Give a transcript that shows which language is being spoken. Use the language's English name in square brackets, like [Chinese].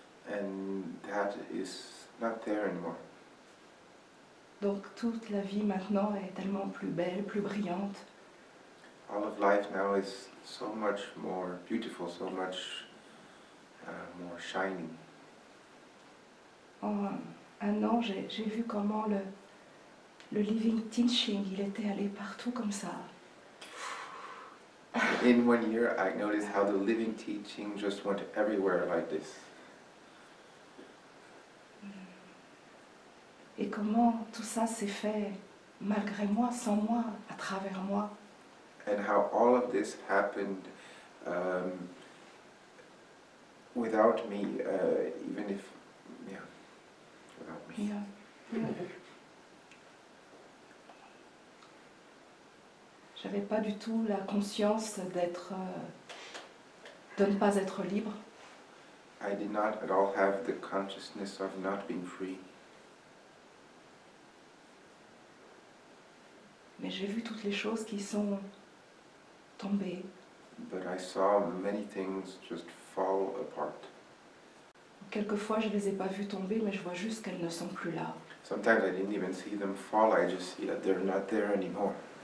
[English] And that is not there anymore. [French] Donc toute la vie maintenant est tellement plus belle, plus brillante. [English] All of life now is so much more beautiful, so much more shining. [French] En un an, j'ai vu comment le living teaching, il était allé partout comme ça. [English] In 1 year, I noticed how the living teaching just went everywhere like this. [French] Et comment tout ça s'est fait malgré moi, sans moi, à travers moi. [English] And how all of this happened without me, even if, without me. [French] J'avais pas du tout la conscience de ne pas être libre. [English] I did not at all have the consciousness of not being free. [French] Mais j'ai vu toutes les choses qui sont tombées. [English] But I saw many things just fall apart. [French] Quelquefois, je les ai pas vues tomber, mais je vois juste qu'elles ne sont plus là. [English] Sometimes I didn't even see them fall, I just see that they're not there anymore.